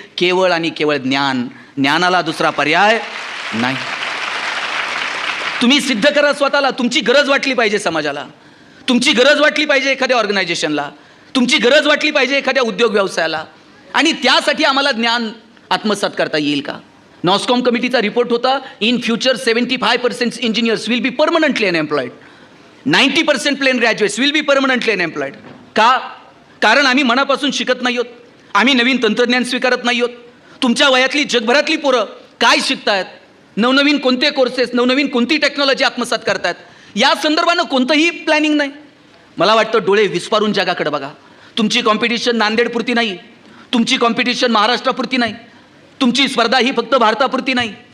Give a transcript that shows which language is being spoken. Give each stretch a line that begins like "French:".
Marathi: केवळ आणि केवळ ज्ञान, ज्ञानाला दुसरा पर्याय नाही. तुम्ही सिद्ध करा स्वतःला. तुमची गरज वाटली पाहिजे समाजाला, तुमची गरज वाटली पाहिजे एखाद्या ऑर्गनायझेशनला, तुमची गरज वाटली पाहिजे एखाद्या उद्योग व्यवसायाला, आणि त्यासाठी आम्हाला ज्ञान आत्मसात करता येईल का? नॉस्कॉम कमिटीचा रिपोर्ट होता,
English: In future 75% engineers will be permanently unemployed, 90% plain graduates will be permanently unemployed.
Marathi: का? कारण आम्ही मनापासून शिकत नाही आहोत, आम्ही नवीन तंत्रज्ञान स्वीकारत नाही आहोत. तुमच्या वयातली जगभरातली पोरं काय शिकतायत, नवनवीन कोणते कोर्सेस, नवनवीन कोणती टेक्नॉलॉजी आत्मसात करतायत, या संदर्भानं कोणतंही प्लॅनिंग नाही. मला वाटतं डोळे विस्पारून जगाकडे बघा. तुमची कॉम्पिटिशन नांदेडपुरती नाही, तुमची कॉम्पिटिशन महाराष्ट्रापुरती नाही, तुमची स्पर्धा ही फक्त भारतापुरती नाही.